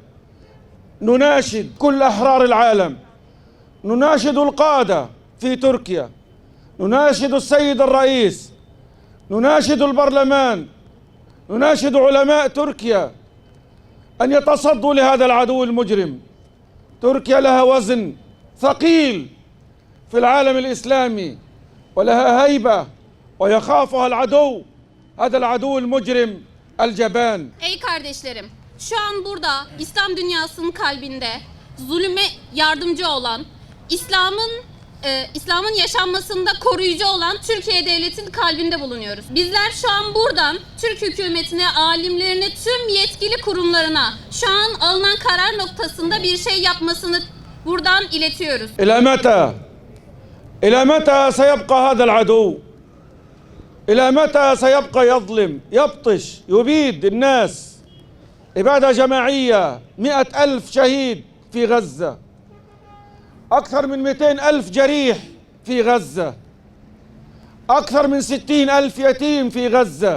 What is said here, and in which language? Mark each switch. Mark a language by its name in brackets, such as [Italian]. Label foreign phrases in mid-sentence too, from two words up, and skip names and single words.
[Arabic] نناشد كل أحرار العالم، نناشد القادة في تركيا، نناشد السيد الرئيس، نناشد البرلمان، نناشد علماء تركيا أن يتصدوا لهذا العدو المجرم. تركيا لها وزن ثقيل في العالم الإسلامي ولها هيبة ويخافها العدو، هذا العدو المجرم الجبان. [Turkish] Ey kardeşlerim, şu an burada İslam dünyasının kalbinde zulüme yardımcı olan, İslam'ın yaşanmasında koruyucu olan Türkiye Devleti'nin kalbinde bulunuyoruz. Bizler şu an buradan Türk hükümetine, alimlerine, tüm yetkili kurumlarına şu an alınan karar noktasında bir şey yapmasını buradan iletiyoruz. [Arabic] إلى متى سيبقى هذا العدو؟ إلى متى سيبقى يظلم، يبطش، يبيد الناس إبادة جماعية؟ 100,000 شهيد في غزة، أكثر من 200,000 جريح في غزة، أكثر من 60,000 يتيم في غزة.